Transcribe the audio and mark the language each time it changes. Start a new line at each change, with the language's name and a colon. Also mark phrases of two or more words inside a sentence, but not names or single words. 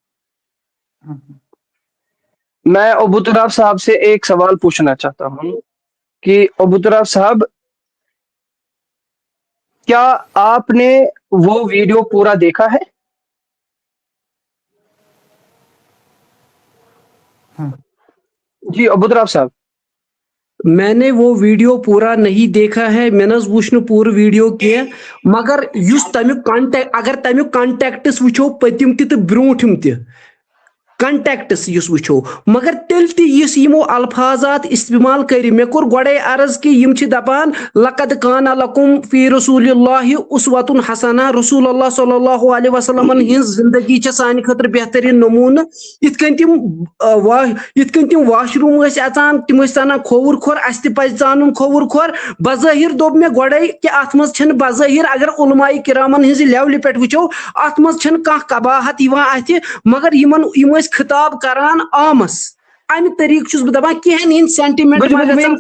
Urdu: میں ابو تراب صاحب سے ایک سوال پوچھنا چاہتا ہوں کہ ابو تراب صاحب کیا آپ نے وہ ویڈیو پورا دیکھا ہے؟ جی ابو تراب صاحب میں نے وہ ویڈیو پورا نہیں دیکھا ہے,
Kashmiri: میں نز وچھ نہٕ پورٕ ویڈیو کینٛہہ مگر یُس تمیُک کنٹیکٹ اگر تمیُک کنٹیکٹس وٕچھو پٔتِم تہِ تہٕ برونٛٹھِم تہِ کنٹیکٹس یُس وٕچھو مگر تیٚلہِ تہِ یُس یِمو الفاظات استعمال کٔرۍ مےٚ کوٚر گۄڈے عرض کہِ یِم چھِ دپان
Arabic: لقد کان لکم فی رسول اللہ اسوۃ حسنہ
Kashmiri: رسول اللہ صلی اللہ علیہ وسلمن ہٕنٛز زندگی چھےٚ سانہِ خٲطرٕ بہتریٖن نموٗنہٕ. یِتھ کٔنۍ تِم واش روٗم ٲسۍ اژان تِم ٲسۍ ژانان کھووُر کھور اَسہِ تہِ پزِ ژانُن کھووُر کھور. بظٲہر دوٚپ مےٚ گۄڈے کہِ اتھ منٛز چھنہٕ بظٲہر اگر علماء کرامن ہٕنٛزِ لیولہِ پٮ۪ٹھ وٕچھو اتھ منٛز چھنہٕ کانٛہہ قباحت یِوان اتھِ مگر یِم ٲسۍ خطاب کران عامس امہِ طریٖقہٕ چھُس بہٕ دپان کینٛہن ہٕنٛدۍ سینٹِمنٹ ما گژھن